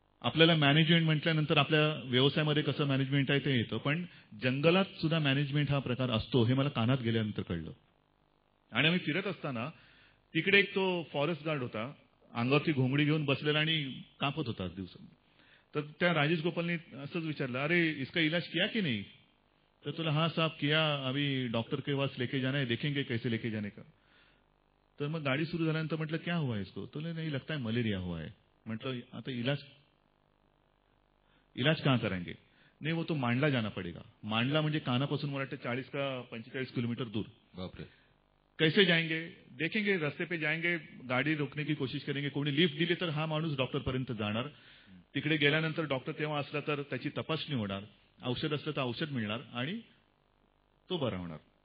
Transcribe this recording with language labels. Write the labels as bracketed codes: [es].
[mr] आपल्याला मॅनेजमेंट म्हटल्यानंतर आपल्या व्यवसायामध्ये कसं मॅनेजमेंट आहे ते येतं, पण जंगलात सुद्धा मॅनेजमेंट हा प्रकार असतो हे मला कानात गेल्यानंतर कळलं. आणि आम्ही फिरत असताना तिकडे एक तो फॉरेस्ट गार्ड होता, अंगावरची घोंगडी घेऊन बसलेला आणि कापत होता दिवसा. तर त्या राजेश गोपालनी असंच विचारलं, [hi] अरे इसका इलाज किया की नहीं? [mr] तर तुला [hi] हाँ साहब किया, अभी डॉक्टर के पास लेके जाना है, देखेंगे कैसे लेके जाने का. [mr] तर मग गाडी सुरू झाल्यानंतर म्हटलं [hi] क्या हुआ है इसको? तो नहीं लगता है मलेरिया हुआ है. [mr] म्हटलं आता [hi] इलाज कहाँ करेंगे? नहीं वो तो मांडला जाना पड़ेगा. [mr] मांडला म्हणजे कानापासून मला वाटतं 40 का 45 किलोमीटर दूर. बापरे. [hi] कैसे जाएंगे? देखेंगे, रस्ते पे जाएंगे, गाडी रोकने की कोशिश करेंगे. [mr] कोणी लिफ्ट दिली तर हा माणूस डॉक्टरपर्यंत जाणार. तिकडे गेल्यानंतर डॉक्टर तेव्हा असला तर त्याची तपासणी होणार, औषध असलं तर औषध मिळणार आणि तो बरा होणार.